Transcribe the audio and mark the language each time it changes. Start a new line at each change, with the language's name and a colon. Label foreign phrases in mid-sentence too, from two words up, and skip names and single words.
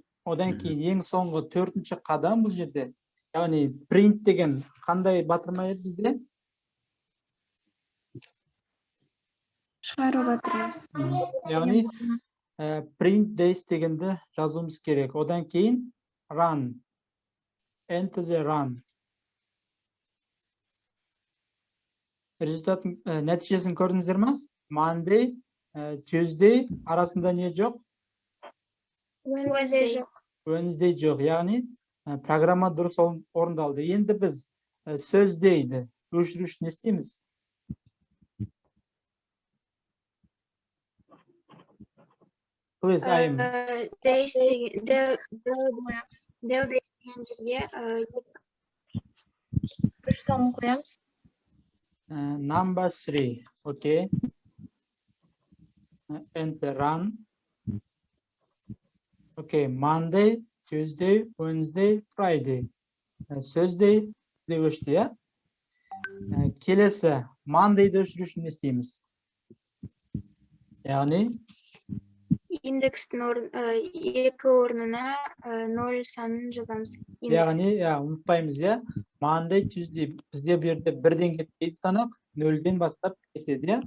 Kazakh: Одан кейін ең соңғы 4-ші қадам бұл жерде. Яғни print деген қандай батырма еді бізде? Шығару батырмыз. Яғни
English: print days
Kazakh: дегенді жазуымыз керек. Одан кейін run.
English: Enter the run.
Kazakh: Результатын, нәтижесін көрдіңіздер ме?
English: Monday, Tuesday
Kazakh: арасында не жоқ? Wednesday жоқ. Яғни программа дұрыс орындалды. Енді біз сөз дейді өшіру үшін не істейміз?
English: Please, I'm. Number 3. Okay. Enter run. Okay, Monday, Tuesday, Wednesday, Friday.
Kazakh: Thursday деп өшті, я? Келесі, Monday'ды өшіру үшін не істейміз? Яғни, индекстің екі орнына 0 санын жазамыз. яғни, ұмытпаймыз, я?
English: Monday, Tuesday,
Kazakh: бізде бұл жерде бірден кетпейді санақ, 0-ден бастап кетеді, я?